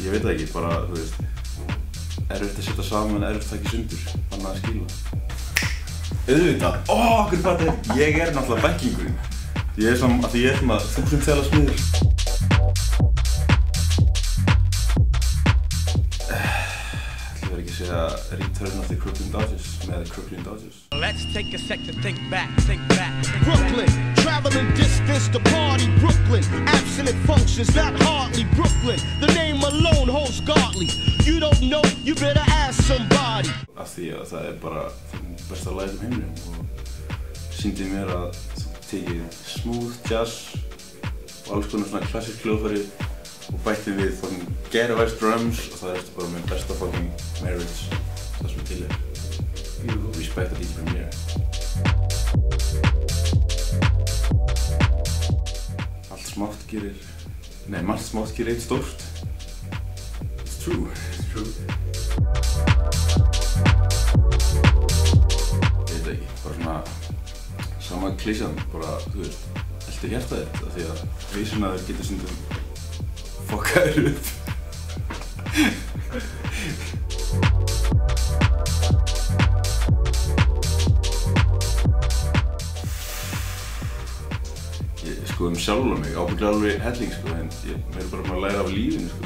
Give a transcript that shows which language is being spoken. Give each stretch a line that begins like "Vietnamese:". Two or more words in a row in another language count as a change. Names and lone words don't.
Icelandic: Ég veit það ekki, bara, þú veist, erfitt að setja saman, erfitt að taka í sundur, þannig að skila. Auðvitað, hvernig fattar ég? Ég er náttúrulega backingurinn. Ég er svona, því ég er svona 1000 þela smiður. Ætli verið ekki að segja Return of the Crooklyn Dodgers með Crooklyn Dodgers.
English: Let's take a sec to think back, think back. Brooklyn, traveling distance to party Brooklyn. Absent functions, not hardly Brooklyn. The name alone holds godly. You don't know, you better ask somebody.
Icelandic: Af því að það er bara besta lagið heiminum og sýndi mér að þú tekið
English: smooth jazz
Icelandic: og alls konar svona klassísk hljóðfæri og bætti við
English: fucking ghetto-ass drums
Icelandic: og það ertu bara með besta
English: fucking marriage
Icelandic: það sem til er. Respect að DJ Premier. Allt smátt gerir, nei margt smátt gerir eitt stórt.
English: It's true. It's true.
Icelandic: Ég veit ekki, bara svona sama klísjan, bara, þú veist, elti hjartað þitt af því að hausinn að þér getur stundum fokkaður upp. Sko sjálfur mig, ábygglega alveg helling sko, en mér er bara að læra af lífinu sko.